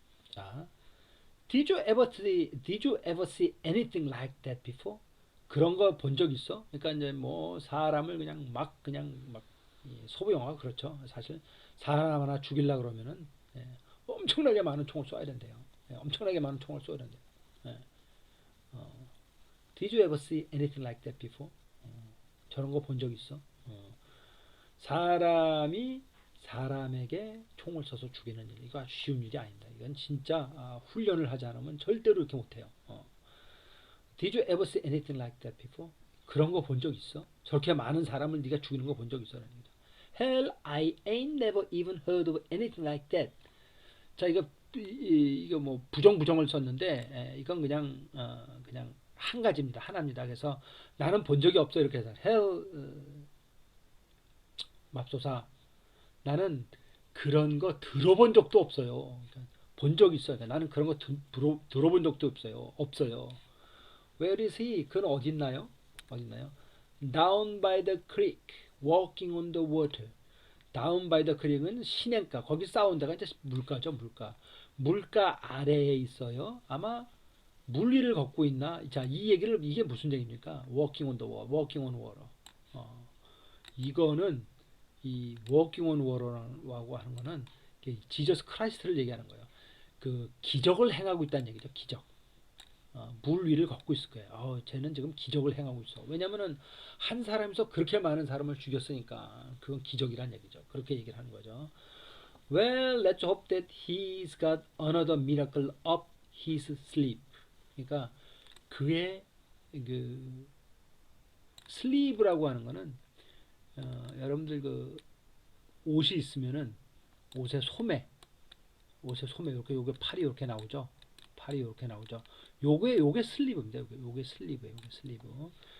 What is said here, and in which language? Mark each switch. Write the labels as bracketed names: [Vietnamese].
[Korean] 자, [English] Did you ever see anything like that before? [Korean] 그런 거 본 적 있어? 그러니까 이제 뭐 사람을 그냥 막 소부 영화 그렇죠. 사실 사람 하나 죽이려 그러면은 엄청나게 많은 총을 쏴야 된대요. 엄청나게 많은 총을 쏘야 된대요. 예. 어, [English] Did you ever see anything like that before? [Korean] 저런 거 본 적 있어? 사람이 사람에게 총을 쏴서 죽이는 일, 이거 쉬운 일이 아닙니다. 이건 진짜 훈련을 하지 않으면 절대로 이렇게 못해요. [English] Did you ever see anything like that before? [Korean] 그런 거 본 적 있어? 저렇게 많은 사람을 네가 죽이는 거 본 적 있어? [English] Hell, I ain't never even heard of anything like that. [Korean] 자, 이거 뭐 부정을 썼는데 이건 그냥 한 가지입니다. 하나입니다. 그래서 나는 본 적이 없어 이렇게 해서 [English] Hell, [Korean] 맙소사, 나는 그런 거 들어본 적도 없어요. 그러니까 본 적 있어요. 그러니까 나는 그런 거 들어본 적도 없어요. 없어요. [English] Where is he? [Korean] 그는 어디 있나요? 어디 있나요? [English] Down by the creek, walking on the water. Down by the creek은 [Korean] 시냇가. 거기 싸운 데가 이제 물가죠, 물가. 물가 아래에 있어요. 아마 물 위를 걷고 있나? 자, 이게 무슨 얘기입니까? [English] Walking on the water, walking on water. [Korean] 이거는 이 [English] walking on water [Korean] 라고 하는 거는 지저스 크라이스트를 얘기하는 거예요. 그 기적을 행하고 있다는 얘기죠. 기적. 물 위를 걷고 있을 거예요. 쟤는 지금 기적을 행하고 있어. 왜냐면은 한 사람에서 그렇게 많은 사람을 죽였으니까 그건 기적이란 얘기죠. 그렇게 얘기를 하는 거죠. [English] Well, let's hope that he's got another miracle up his sleeve. [Korean] 그러니까 그의 그 슬리브라고 하는 거는 여러분들 그 옷이 있으면은 옷의 소매 이렇게 요게 팔이 이렇게 나오죠. 팔이 이렇게 나오죠. 요게 슬리브입니다. 요게 슬리브예요. 요게 슬리브.